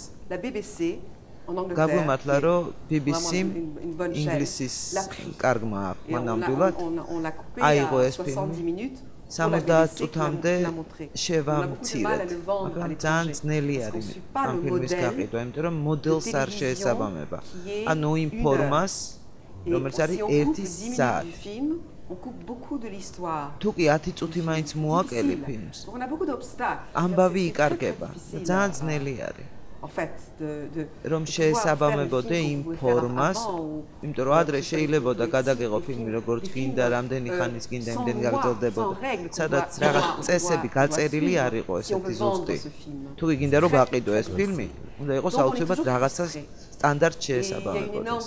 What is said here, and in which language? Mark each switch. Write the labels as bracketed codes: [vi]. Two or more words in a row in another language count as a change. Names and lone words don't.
[ka] გაგვიმართლა რომ BBC-მ ინგლისის კარგმა აქვს ნამდვილად აიღო ეს ფილმი 70 წუთამდე შევამცირეთ მაგრამ ძალიან ძნელი არის ამ ფილმის გაყიდვა იმიტომ რომ მოდელს არ შეესაბამება ანუ იმ ფორმას რომელიც არის 1 საათი [fr] On coupe beaucoup de l'histoire. [ka] თუ კი 10 წუთი მაინც მოაკელი ფილმს. [fr] On a beaucoup d'obstacles. [ka] ამბავი იკარგება. ძალიან ძნელი არის. [fr] En fait [ka] რომ შეესაბამებოდე იმ ფორმას, იმიტომ რომ ადრე შეიძლებოდა გადაგეღო ფილმი როგორც გინდა, რამდენი ხანის გინდა, იმდენი გაგრძელდებოდა. სადაც რაღაც წესები გაწერილი არ იყო ესეთი ზუსტი. თუ კი გინდა რომ გაყიდო ეს ფილმი, უნდა იყოს აუცილებლად რაღაცა სტანდარტ შეესაბამებოდეს.